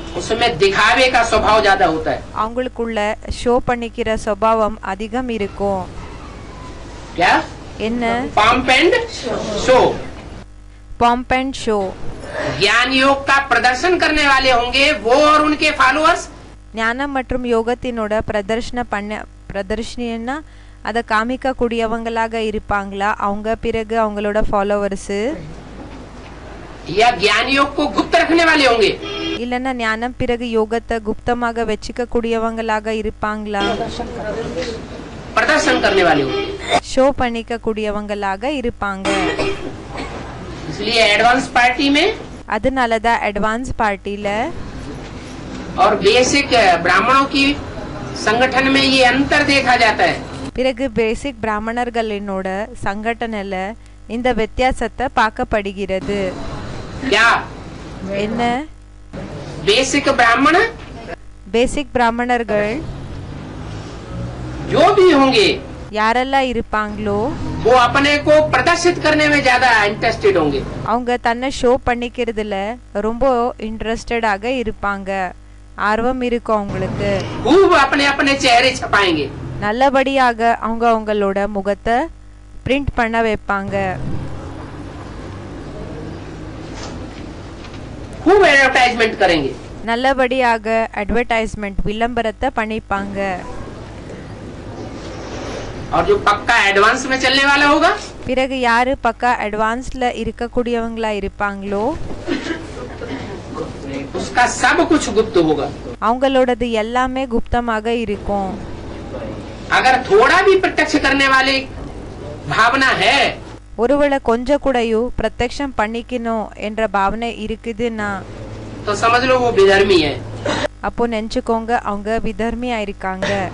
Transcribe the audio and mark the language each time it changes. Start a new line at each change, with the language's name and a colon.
Hindi: उसमें दिखावे का स्वभाव ज्यादा होता है।
Tamil: அவங்களுக்குள்ள ஷோ பண்ணிக்கிற சுபாவம் அதிகம் இருக்கும்.
Hindi: क्या?
Tamil: என்ன?
English: Pomp and show. Pomp and show.
Hindi: ज्ञान योग का प्रदर्शन करने वाले होंगे वो और उनके फॉलोअर्स।
Tamil: ஞானம் மற்றும் யோகத்தினோட பிரதர்ஷனா அதை காமிக்க கூடியவங்களாக இருப்பாங்களா அவங்க, பிறகு அவங்களோட ஃபாலோவர்ஸ்,
Hindi: या ज्ञान योग को गुप्त रखने वाले होंगे,
Tamil: இல்லைன்னா ஞானம் பிறகு யோகத்தை குப்தமாக வச்சுக்க கூடியவங்களாக இருப்பாங்களா?
Hindi: प्रदर्शन करने वाले होते हैं।
Tamil: ஷோ பண்ணிக்க கூடியவங்களாக இருப்பாங்க.
Hindi: इसलिए एडवांस पार्टी में
Tamil: அதனாலதான் அட்வான்ஸ் பார்ட்டில
Hindi: और बेसिक ब्राह्मणों की संगठन में ये अंतर देखा जाता है।
Tamil: பிறகு பேசிக் பிராமணர்களினோட சங்கடனில இந்த வித்தியாசத்தை பார்க்கப்படுகிறது.
Hindi: क्या
Tamil: என்ன?
Hindi: बेसिक ब्राह्मण
Tamil: பேசிக் பிராமணர்கள்
Hindi: जो भी होंगे
Tamil: யாரெல்லாம் இருப்பாங்களோ
Hindi: वो अपने को प्रदर्शित करने में ज्यादा इंटरेस्टेड होंगे।
Tamil: அவங்க தன்னை ஷோ பண்ணிக்கிறதுல ரொம்ப இன்ட்ரெஸ்டடாக இருப்பாங்க. ஆர்வம் இருக்கும் அவங்களுக்கு.
Hindi: खूब अपने अपने चेहरे छपाएंगे।
Tamil: நல்லபடியாக அவங்க அவங்களோட முகத்தை பிரிண்ட் பண்ண வைப்பாங்க.
Hindi: खूब एडवर्टाइजमेंट करेंगे।
Tamil: நல்லபடியாக அட்வர்டைஸ்மெண்ட் விளம்பரத்தை பண்ணிப்பாங்க.
Hindi: और जो पक्का एडवांस में चलने वाला होगा
Tamil: பிறகு யாரு பக்கா அட்வான்ஸ்ல இருக்கக்கூடியவங்களா இருப்பாங்களோ
Hindi: उसका सब कुछ गुप्त होगा।
Tamil: அவங்களோடது எல்லாமே குப்தமாக இருக்கும்.
Hindi: अगर थोड़ा भी प्रत्यक्ष करने वाले भावना है
Tamil: ஒருவேளை கொஞ்சம் கூடயும் பிரத்யக்ஷம் பண்ணிக்கணும் என்ற பாவனை இருக்குதுன்னா
Hindi: तो समझ लो वो विधर्मी है।
Tamil: அப்போ நினைச்சுக்கோங்க அவங்க விதர்மியா இருக்காங்க.